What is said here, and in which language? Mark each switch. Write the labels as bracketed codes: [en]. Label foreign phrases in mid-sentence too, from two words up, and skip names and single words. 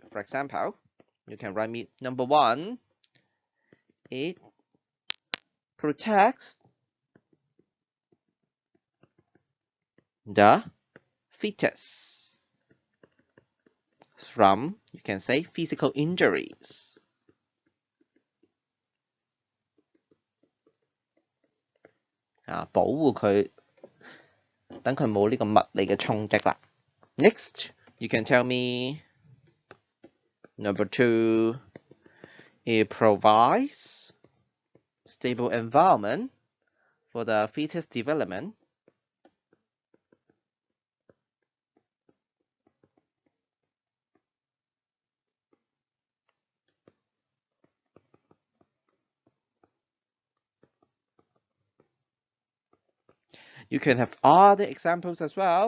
[en] For example, you can write me number one. It protects the fetus from, you can say, physical injuries. [yue] Ah, 保護佢，等佢冇呢個物理嘅衝擊啦. [en] Next, you can tell me number two. It provides stable environment for the fetus development. You can have other examples as well.